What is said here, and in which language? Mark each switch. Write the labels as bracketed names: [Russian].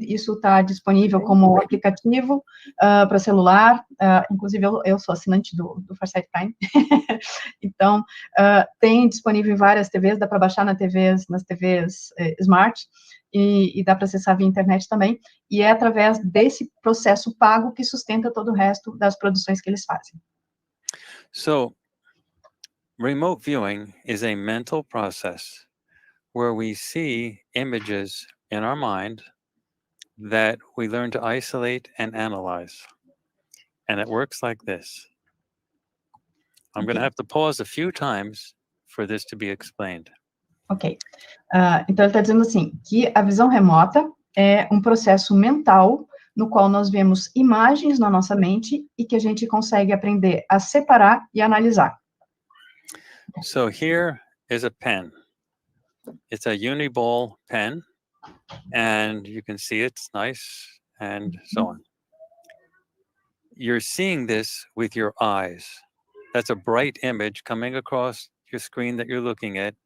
[Portuguese] Isso está disponível como aplicativo para celular, inclusive eu sou assinante do Farsight Prime, então tem disponível em várias TVs, dá para baixar nas TVs smart, e dá para acessar via internet também, e é através desse processo pago que sustenta todo o resto das produções que eles fazem. [English] So, remote viewing is a mental process where we see images in our mind that we learn to isolate and analyze. And it works like this. I'm going to have to pause a few times for this to be explained. Ok. [Portuguese] Então, ele está dizendo assim, que a visão remota é um processo mental no qual nós vemos imagens na nossa mente e que a gente consegue aprender a separar e analisar. [English] So here is a pen. It's a uniball pen, and you can see it's nice and so on. You're seeing this with your eyes. That's a bright image coming across your screen that you're looking at.